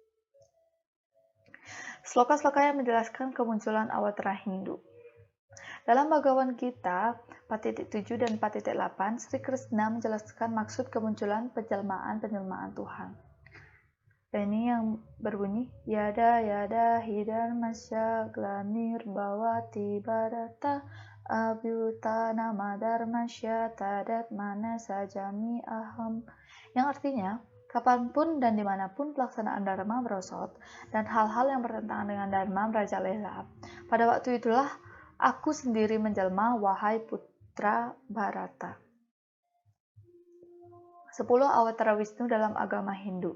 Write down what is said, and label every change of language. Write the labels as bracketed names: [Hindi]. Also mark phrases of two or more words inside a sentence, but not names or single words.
[Indonesian] Sloka-sloka yang menjelaskan kemunculan Awatara Hindu. Dalam Bhagavad Gita 4.7 dan 4.8, Sri Krishna menjelaskan maksud kemunculan penjelmaan Tuhan. Dan ini yang berbunyi, [Sanskrit] Yada yada hidarmasya glanir bhavati bharata abhyutana madharmasya tadat mana sajami aham. [Indonesian] Yang artinya, kapanpun dan dimanapun pelaksanaan dharma merosot dan hal-hal yang bertentangan dengan dharma merajalela, pada waktu itulah aku sendiri menjelma, wahai putra Bharata. 10 Awatara Wisnu dalam agama Hindu.